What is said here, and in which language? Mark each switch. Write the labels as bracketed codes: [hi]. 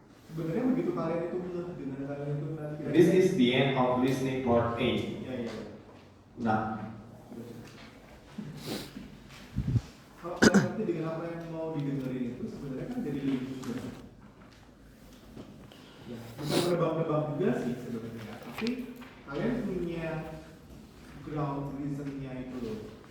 [id] Sebenarnya begitu kalian itu dengan kalian itu nanti. [en] This is the end of listening part 8. [id] Ya. Nah, Kalau kalian ngerti dengan apa yang mau didengerin itu sebenarnya kan jadi link juga. Ya, bukan nebak-nebak juga sih sebenarnya. Tapi kalian punya ground reasonnya itu loh.